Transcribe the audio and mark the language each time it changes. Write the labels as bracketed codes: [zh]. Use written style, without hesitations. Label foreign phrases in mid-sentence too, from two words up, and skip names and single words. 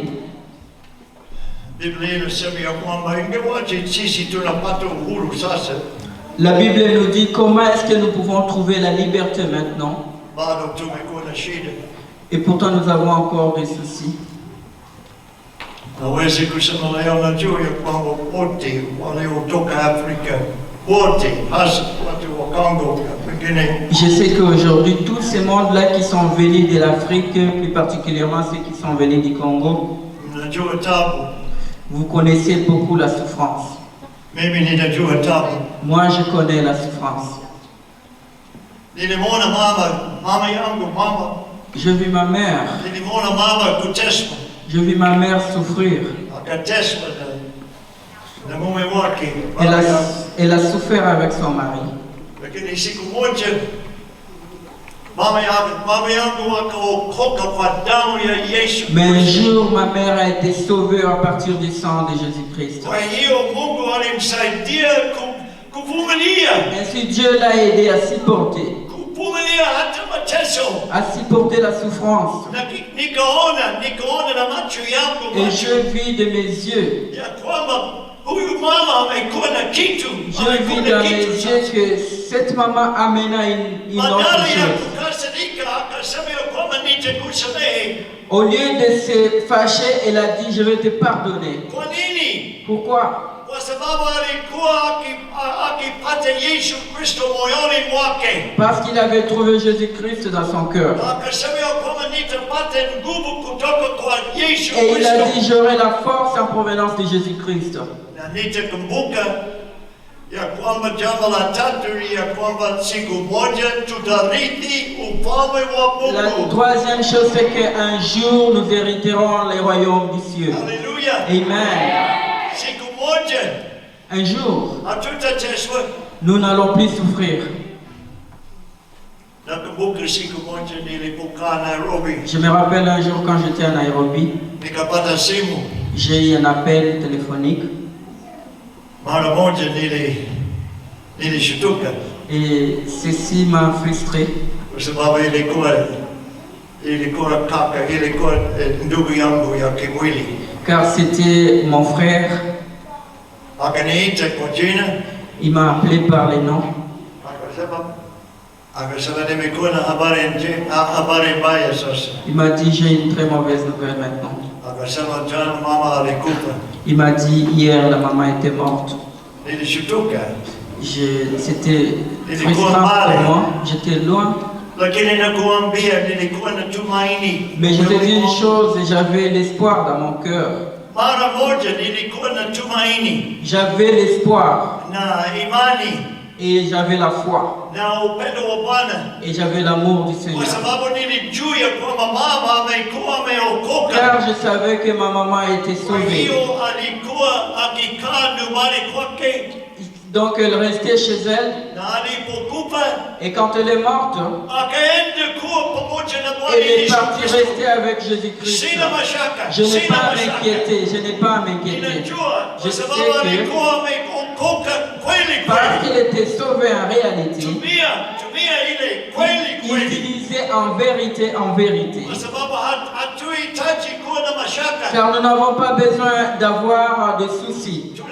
[sw] Biblia inasema ya kwamba ingawaje sisi tunapata uhuru sasa, [fr] La Bible nous dit comment est-ce que nous pouvons trouver la liberté maintenant. [sw] bado tumekuwa na shida. [fr] Et pourtant nous avons encore des soucis. [sw] Naweza kusema leo najua ya kwamba wote waliotoka Afrika, wote hasa watu wa Kongo na wengine, [fr] Je sais qu'aujourd'hui, tous ces mondes-là qui sont venus de l'Afrique, plus particulièrement ceux qui sont venus du Congo, [sw] mnajua tabu. [fr] Vous connaissez beaucoup la souffrance. [sw] Mimi ninajua tabu. [fr] Moi, je connais la souffrance. [sw] Nilimwona mama yangu mama. [fr] Je vis ma mère. [sw] Nilimwona mama kuteswa. [fr] Je vis ma mère souffrir. [sw] Akateswa na mume wake. [fr] Elle a souffert avec son mari. [sw] Lakini siku moja mama yangu akaokoka kwa damu ya Yesu. [fr] Mais un jour, ma mère a été sauvée à partir du sang de Jésus-Christ. [sw] Kwa hiyo Mungu alimsaidia kuvumilia. [fr] Ainsi, Dieu l'a aidé à supporter. [sw] Kuvumilia hata mateso. [fr] À supporter la souffrance. [sw] Na nikaona na macho yangu. [fr] Et je vis de mes yeux. [sw] Ya kwamba huyu mama amekuwa na kitu. [fr] Je vis dans mes yeux que cette maman amena une autre chose. Au lieu de se fâcher, elle a dit, je vais te pardonner. Pourquoi? Parce qu'il avait trouvé Jésus-Christ dans son cœur. Et il a dit, j'aurai la force en provenance de Jésus-Christ. [sw] Ya kwamba jambo la tatu ya kwamba siku moja tutarithi ufalme wa Mungu. [fr] La troisième chose, c'est qu'un jour nous hériterons les royaumes du ciel. Alléluia. Amen. [sw] Siku moja. [fr] Un jour, [sw] hatutateswa. [fr] Nous n'allons plus souffrir. [sw] Nakumbuka siku moja nilipokaa Nairobi. [fr] Je me rappelle un jour quand j'étais à Nairobi, [sw] nikapata simu. [fr] J'ai eu un appel téléphonique. [sw] Mara moja nilishtuka. [fr] Et ceci m'a frustré. [sw] Kwa sababu ilikuwa kaka, ilikuwa ndugu yangu ya kimwili. [fr] Car c'était mon frère. [sw] Akaniita kwa jina. [fr] Il m'a appelé par les noms. [sw] Akasema nimekuwa na habari mbaya sasa. [fr] Il m'a dit j'ai une très mauvaise nouvelle maintenant. [sw] Akasema jana mama alikufa. [fr] Il m'a dit hier la maman était morte. [sw] Nilishtuka. [fr] C'était frustrant pour moi. J'étais loin. [sw] Lakini nakuambia nilikuwa na tumaini. [fr] Mais je te dis une chose, j'avais l'espoir dans mon cœur. [sw] Mara moja nilikuwa na tumaini. [fr] J'avais l'espoir. [sw] Na imani. [fr] Et j'avais la foi. [sw] Na upendo wa Bwana. [fr] Et j'avais l'amour du Seigneur. [sw] Kwa sababu nilijua kwamba mama amekuwa ameokoka. [fr] Car je savais que ma maman était sauvée. [sw] Kwa hiyo alikuwa akikaa nyumbani kwake. [fr] Donc elle restait chez elle. [sw] Na alipokufa. [fr] Et quand elle est morte, [sw] akaenda kuwa pamoja na Bwana [fr] elle est partie rester avec Jésus-Christ. [sw] Sina mashaka. [fr] Je n'ai pas à m'inquiéter. Je n'ai pas à m'inquiéter. Je sais que parce qu'il était sauvé en réalité, il disait en vérité, car nous n'avons pas besoin d'avoir de soucis.